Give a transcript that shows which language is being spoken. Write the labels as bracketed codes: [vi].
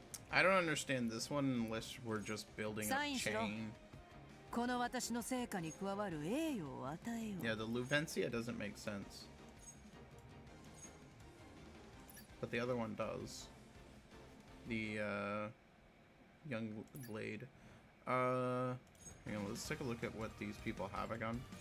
[en] I don't understand this one unless we're just building a chain. [ja] この私の成果に加わる栄誉を与えよう。 [en] Yeah, the Luvencia doesn't make sense. But the other one does. The young blade. Hang on, let's take a look at what these people have again.